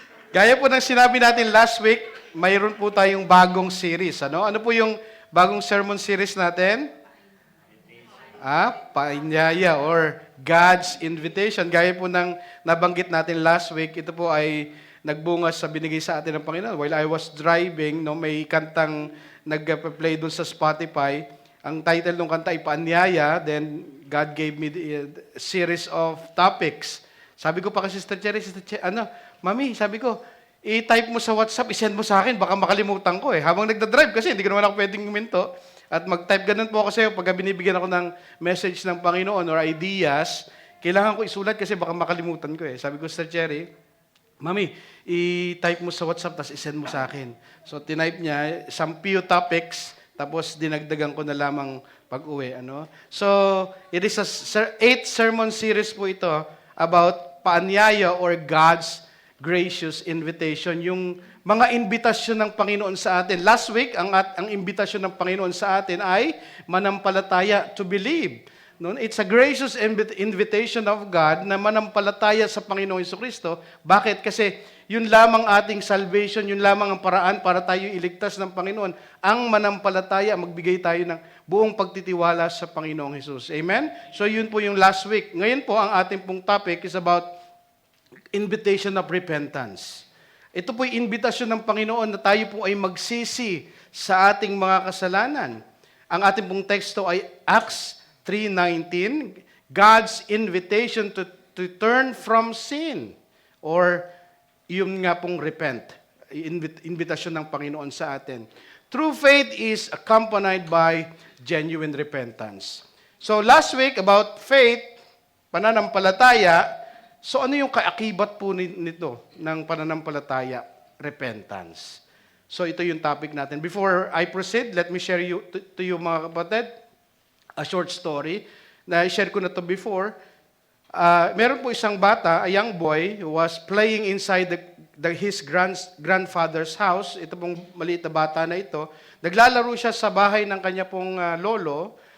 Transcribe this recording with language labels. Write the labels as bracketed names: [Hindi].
[Filipino] Gaya po ng sinabi natin last week, mayroon po tayong bagong series. Ano po yung bagong sermon series natin? [English] Paanyaya or God's Invitation. [Filipino] Gaya po ng nabanggit natin last week, ito po ay nagbunga sa binigay sa atin ng Panginoon. [English] While I was driving, [Filipino] may kantang nag-play doon sa Spotify. Ang title ng kanta ay Paanyaya. [English] Then, God gave me the series of topics. [Filipino] Sabi ko pa kay Sister Cherry, Mami, sabi ko, i-type mo sa WhatsApp, i-send mo sa akin, baka makalimutan ko eh. Habang nagda-drive kasi, hindi ko naman ako pwedeng huminto. At mag-type ganun po ako sa'yo, pagka binibigyan ako ng message ng Panginoon or ideas, kailangan ko isulat kasi baka makalimutan ko eh. Sabi ko, Sister Cherry, Mami, i-type mo sa WhatsApp, tapos i-send mo sa akin. So, tinype niya, some few topics, tapos dinagdagan ko na lamang pag-uwi. [English] So, it is a 8th sermon series po ito about paanyaya or God's gracious invitation. [Filipino] Yung mga imbitasyon ng Panginoon sa atin. Last week, ang imbitasyon ng Panginoon sa atin ay manampalataya, [English] to believe. [Filipino] No? [English] It's a gracious invitation of God [Filipino] na manampalataya sa Panginoong Jesucristo. Bakit? Kasi yun lamang ating salvation, yun lamang ang paraan para tayo iligtas ng Panginoon. Ang manampalataya, magbigay tayo ng buong pagtitiwala sa Panginoong Jesus. Amen? So yun po yung last week. Ngayon po, ang ating pong topic is [English] about invitation of repentance. [Filipino] Ito po yung invitasyon ng Panginoon na tayo po ay magsisi sa ating mga kasalanan. Ang ating pong teksto ay Acts 3:19, [English] God's invitation to turn from sin, [Filipino] or yung nga pong repent, invitasyon ng Panginoon sa atin. [English] True faith is accompanied by genuine repentance. [Filipino] So last week about faith, pananampalataya, so ano yung kaakibat po nito ng pananampalataya? [English] Repentance. [Filipino] So ito yung topic natin. [English] Before I proceed, let me share to you mga kapatid, a short story. [Filipino] Na-share ko na to before. Meron po isang bata, [English] a young boy, who was playing inside his grandfather's house. [Filipino] Ito pong maliit na bata na ito. Naglalaro siya sa bahay ng kanya pong lolo.